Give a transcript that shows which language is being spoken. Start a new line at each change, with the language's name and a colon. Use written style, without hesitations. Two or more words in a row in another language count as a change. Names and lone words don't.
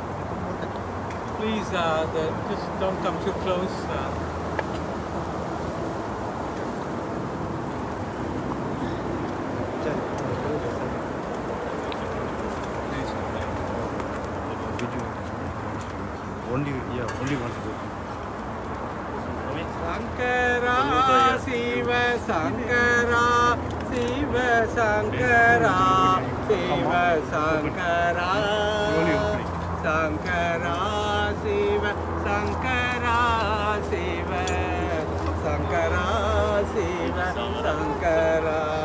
English: Please, just don't come too close. Only one to go. Sankara, Shiva Sankara, Shiva Sankara, Shiva Sankara, Sankara, Shiva Sankara, Shiva Sankara, Shiva Sankara.